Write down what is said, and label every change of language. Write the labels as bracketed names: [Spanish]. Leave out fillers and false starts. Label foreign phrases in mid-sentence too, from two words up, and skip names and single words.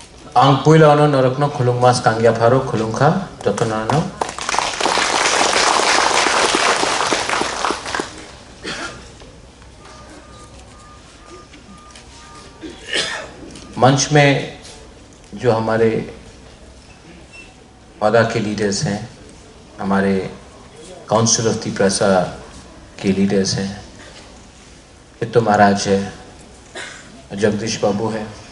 [Kok Borok] Angpuila ono norokno khulungmas kangya pharo khulungkha jotonano. [Hindi] मंच में जो हमारे वादा के लीडर्स हैं, हमारे [English] council of [Hindi] तिप्रासा के लीडर्स हैं, हितो महाराज है, जगदीश बाबू है,